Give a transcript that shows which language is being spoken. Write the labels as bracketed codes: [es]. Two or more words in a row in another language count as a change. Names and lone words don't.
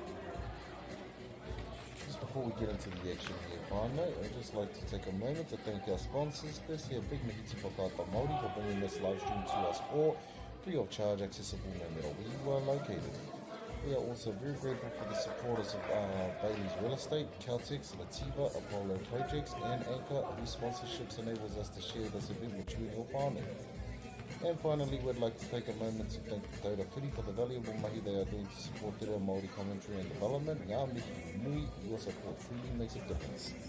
[en] Just before we get into the action here, whānau, I'd just like to take a moment to thank our sponsors. Firstly, a big mihi te whakata Māori for bringing this live stream to us all, free of charge, accessible no matter where you are located. We are also very grateful for the supporters of Bailey's Real Estate, Caltex, Lativa, Apollo Projects, and Anchor, whose sponsorships enables us to share this event with you and your family. And finally, we'd like to take a moment to thank the Taura Whiri for the valuable mahi they are doing to support [mi] te reo Māori [en] commentary and development. [mi] Ngā mihi nui, [en] your support truly makes a difference.